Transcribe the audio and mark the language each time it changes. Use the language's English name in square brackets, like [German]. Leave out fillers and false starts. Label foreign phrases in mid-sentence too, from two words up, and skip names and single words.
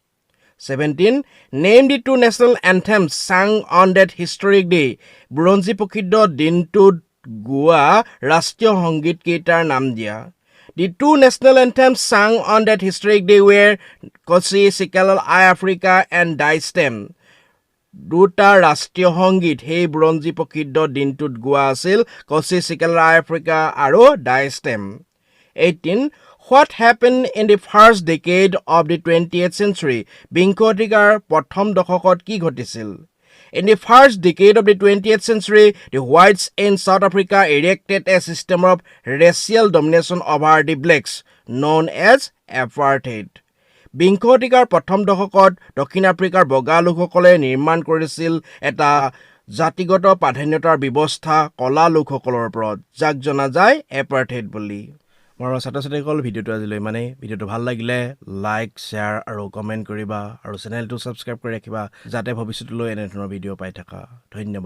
[English] 17, name the two national anthems sung on that historic day. [Assamese] বুৰঞ্জী প্ৰসিদ্ধ দিনটোত গোৱা ৰাষ্ট্ৰীয় সংগীত কেইটাৰ নাম দিয়া. [English] The two national anthems sung on that historic day were Kosi Sikelal I Africa and Die Stem. [Assamese] দুটা ৰাষ্ট্ৰীয় সংগীত সেই বুৰঞ্জী প্ৰসিদ্ধ দিনটোত গোৱা আছিল Kosi Sikelal I Africa আৰু Die Stem. [English] 18, what happened in the first decade of the 20th century? [Assamese] বিংশ শতিকাৰ প্ৰথম দশকত কি ঘটিছিল? [English] In the first decade of the 20th century, the whites in South Africa erected a system of racial domination over the blacks, known as apartheid. [Assamese] বিংশ শতিকাৰ প্ৰথম দশকত দক্ষিণ আফ্ৰিকাৰ বগা লোকসকলে নিৰ্মাণ কৰিছিল এটা জাতিগত প্ৰাধান্যতাৰ ব্যৱস্থা কলা লোকসকলৰ ওপৰত, যাক জনা যায় এপাৰ্থেইড বুলি. মোৰ ছাত্ৰ-ছাত্ৰীসকল ভিডিঅ'টো আজিলৈ মানে ভিডিঅ'টো ভাল লাগিলে লাইক, শ্বেয়াৰ আৰু কমেণ্ট কৰিবা আৰু চেনেলটো ছাবস্ক্ৰাইব কৰি ৰাখিবা যাতে ভৱিষ্যতলৈ এনেধৰণৰ ভিডিঅ' পাই থাকা.